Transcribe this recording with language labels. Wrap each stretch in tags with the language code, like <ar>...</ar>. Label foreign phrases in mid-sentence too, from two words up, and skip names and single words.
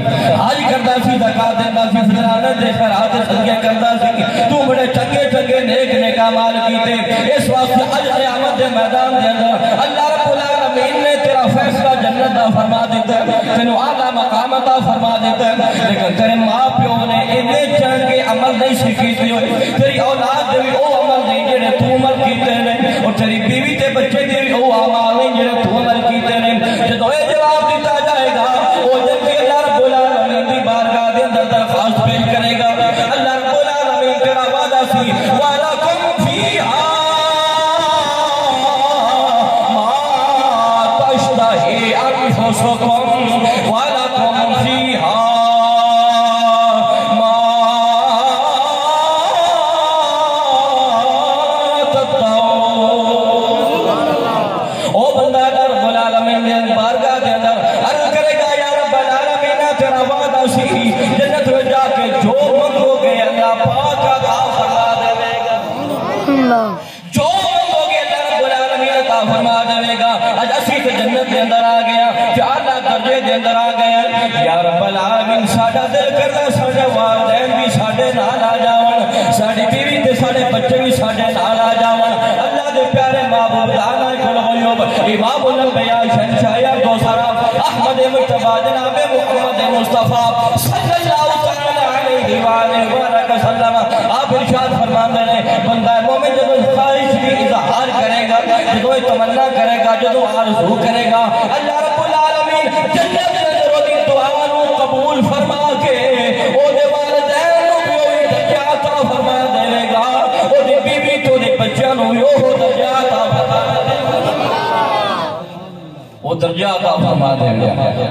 <pa>حج کرتا سی، زکات دیتا سی، فطرانت دے خیرات صدقے کرتا سی، تو بڑے چنگے چنگے نیک نیک اعمال کیتے، اس واسطے اج قیامت دے میدان دے اندر اللہ رب العالمین نے تیرا فیصلہ جنت دا فرما دیتا ہے، تینو اعلیٰ مقام عطا فرما دیتا ہے، لیکن تیرے ماں پیو نے اتنے چنگے عمل نہیں سکھیتے ہوئے، تیری اولاد دے بھی او عمل نہیں جڑے تو عمل کیتے ہیں، اور تیری بیوی تے بچے دے بھی او اعمال نہیں جڑے تو عمل کیتے ہیں۔ جدوں یہ جواب دیتا جائے گا وہ جب کہ اللہ رب العالمین دی بارگاہ دے اندر درخواست پیش کرے گا، اللہ رب العالمین تیرا وعدہ سی</pa> <ar>وَلَكُمْ فِيهَا مَا تَشْتَهِي أَنفُسُكُمْ وَلَكُمْ فِيهَا مَا تَدَّعُونَ۔</ar> <pa>او بندہ رب العالمین دے بارگاہ دے اندر فرمانا سی جنت میں جا کے جو منگو گے اللہ پاک عطا فرما دے گا، جو منگو گے اللہ رب العالمین عطا فرما دے گا۔ اج اسی تے جنت دے اندر آ گیا، اعلیٰ درجے دے اندر آ گیا۔ یا رب العالمین ساڈا دل کردا ساڈے والدین بھی ساڈے نال آ جاون، ساڈی بیوی تے ساڈے بچے بھی ساڈے نال آ جاون۔ اللہ دے پیارے محبوب دانا کل غیوب امام الانبیاء شہنشاہ کوثر احمد مجتبی جناب محمد مصطفیٰ</pa> <ar>صلی اللہ تعالی علیہ وآلہ</ar> <pa>وسلم آپ ارشاد فرماندے نے بندہ مومن جدو خواہش کی اظہار کرے گا، جدو تمنا کرے گا، جدو آرزو کرے گا، اللہ رب العالمین جنت کے اندر دی دعا نو قبول فرما کے او دے والدین نو بھی وہی درجہ عطا فرما دے گا، او دی بیوی تو دے بچیاں نو بھی وہ درجہ عطا فرما دے گا، وہ درجہ عطا فرما دے گا۔</pa>